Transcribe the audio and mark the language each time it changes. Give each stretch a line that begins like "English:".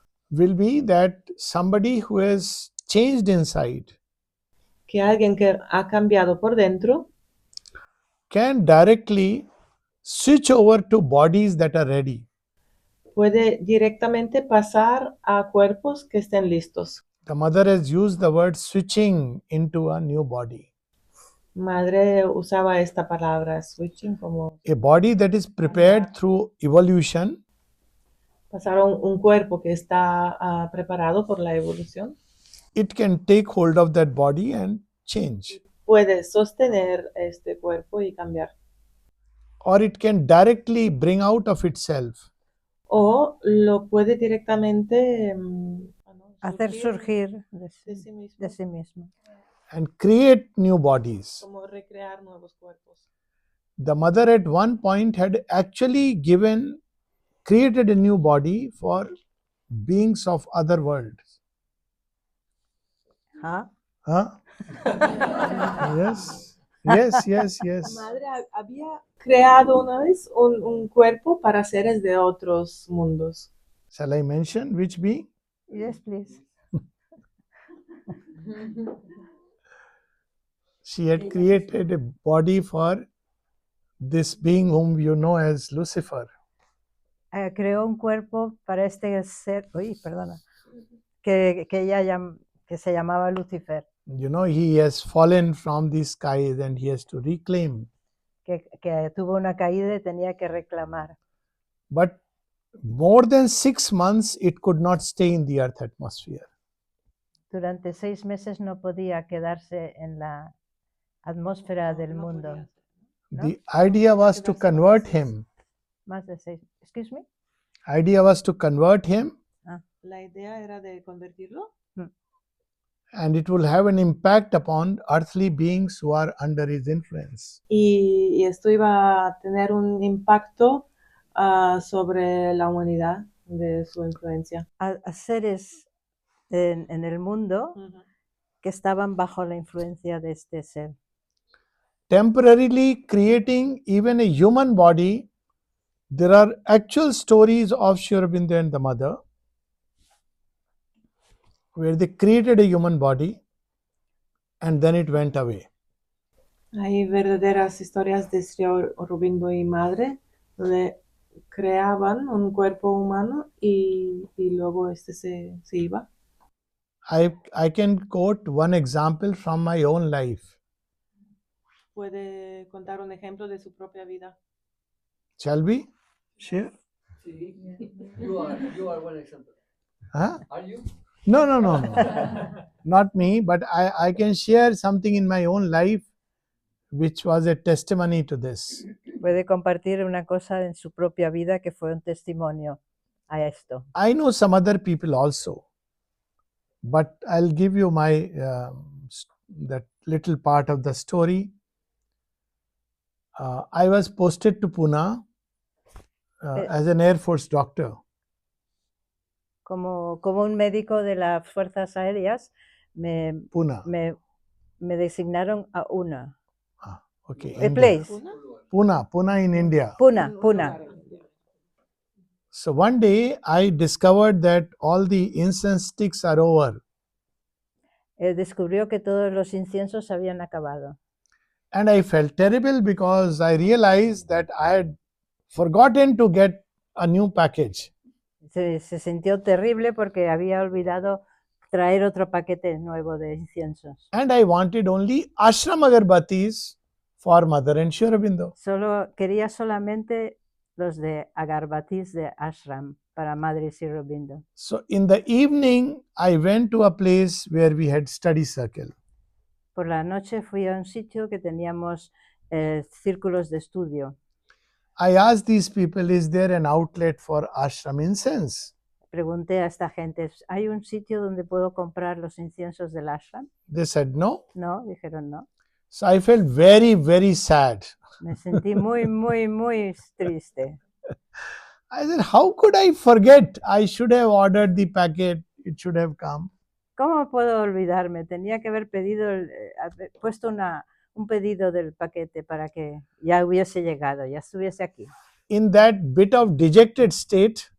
English: will be that somebody who has changed inside
Spanish: que alguien que ha cambiado por dentro
English: can directly switch over to bodies that are ready.
Spanish: puede directamente pasar a cuerpos que estén listos.
English: The mother has used the word switching into a new body.
Spanish: Madre usaba esta palabra switching como
English: A body that is prepared through evolution
Spanish: pasar a un cuerpo que está preparado por la evolución,
English: it can take hold of that body and change.
Spanish: puede sostener este cuerpo y cambiar.
English: Or it can directly bring out of itself
Spanish: O lo puede directamente Hacer surgir de sí mismo, de sí mismo.
English: and create new bodies.
Spanish: como recrear nuevos cuerpos.
English: The mother at one point had actually created a new body for beings of other worlds. ¿Ah? Huh? Yes, yes, yes,
Spanish: La
English: yes.
Spanish: madre había creado una vez un cuerpo para seres de otros mundos.
English: Shall I mention which being? Yes, please. She had created a body for this being whom you know as Lucifer.
Spanish: Creó un cuerpo para este ser, perdona, que se llamaba Lucifer,
English: You know, he has fallen from the skies and he has to reclaim.
Spanish: que tuvo una caída y tenía que reclamar.
English: But more than 6 months, it could not stay in the earth atmosphere.
Spanish: Durante 6 meses no podía quedarse en la atmósfera del No mundo. podía ser. ¿No?
English: The idea was to convert him.
Spanish: Más de 6.
English: Excuse me. Idea was to convert him,
Spanish: La idea era de convertirlo
English: and it will have an impact upon earthly beings who are under his influence.
Spanish: y esto iba a tener un impacto sobre la humanidad de su influencia. A seres en el mundo que estaban bajo la influencia de este ser.
English: Temporarily creating even a human body, there are actual stories of Sri Aurobindo and the mother where they created a human body and then it went away.
Spanish: Hay verdaderas historias de Sri Aurobindo y madre donde creaban un cuerpo humano y luego este se iba.
English: I can quote one example from my own life.
Spanish: Puede contar un ejemplo de su propia vida.
English: Shall we share? You are one example. Huh? Are you? No. Not me, but I can share something in my own life which was a testimony to this.
Spanish: Puede compartir una cosa en su propia vida que fue un testimonio a esto.
English: I know some other people also, but I'll give you my that little part of the story. I was posted to Pune as an Air Force doctor.
Spanish: Como un médico de las Fuerzas Aéreas, Pune. me designaron a una.
English: Okay. A India. place. Pune in India. Pune. So one day I discovered that all the incense sticks are over.
Spanish: Descubrió que todos los inciensos se habían acabado.
English: And I felt terrible because I realized that I had forgotten to get a new package.
Spanish: Se sintió terrible porque había olvidado traer otro paquete nuevo de inciensos.
English: And I wanted only ashram agarbattis for Mother and Sri Aurobindo.
Spanish: Quería solamente los de agarbatis de ashram para Madre y Sri Aurobindo.
English: So in the evening, I went to a place where we had study circle.
Spanish: Por la noche fui a un sitio que teníamos círculos de estudio.
English: I asked these people, is there an outlet for ashram incense?
Spanish: Pregunté a esta gente, ¿hay un sitio donde puedo comprar los inciensos del ashram?
English: They said no.
Spanish: No, dijeron no.
English: So I felt very, very sad.
Spanish: Me sentí muy, muy, muy triste.
English: I said, how could I forget? I should have ordered the packet. It should have come.
Spanish: ¿Cómo puedo olvidarme? Tenía que haber puesto un pedido del paquete para que ya hubiese llegado, ya estuviese aquí.
English: In that bit of dejected state,